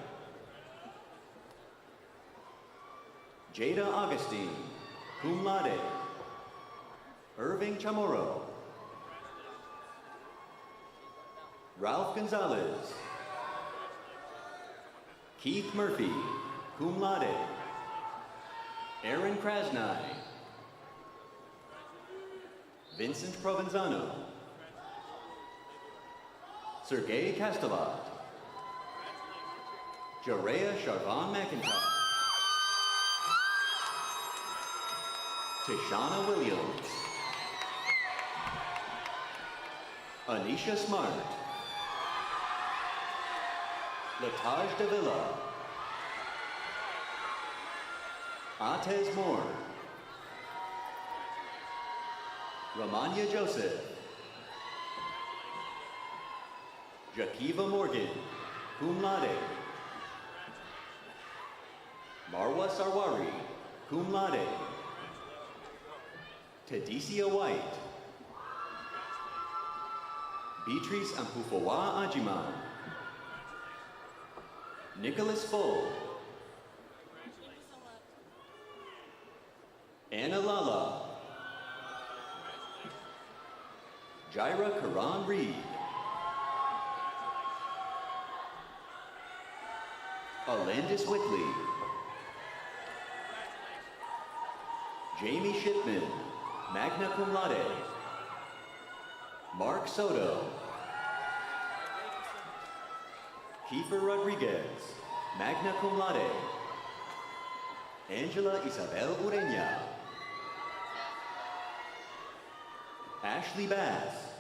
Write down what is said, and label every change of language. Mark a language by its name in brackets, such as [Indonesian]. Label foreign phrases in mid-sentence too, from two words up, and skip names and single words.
[English] Jada Augustine, [Latin] cum laude. [English] Irving Chamorro. Ralph Gonzalez. Keith Murphy, [Latin] cum laude. [English] Aaron Krasnai. Vincent Provenzano. Sergei Kastelat. Jerea Charvon McIntyre. Tishana Williams. Anisha Smart. Lataj Davila. Atez Moore. Ramanya Joseph. Jakiva Morgan, [Latin] cum laude. [English] Marwa Sarwari, [Latin] cum laude. [English] Tadicia White. Beatrice Ampufowa Ajiman. Nicholas Fole. Anna Lala. Jaira Karan Reed. Alandis Wickley. Jamie Shipman, [Latin] magna cum laude. [English] Mark Soto. Kiefer Rodriguez, [Latin] magna cum laude. [English] Angela Isabel Ureña. Ashley Bass.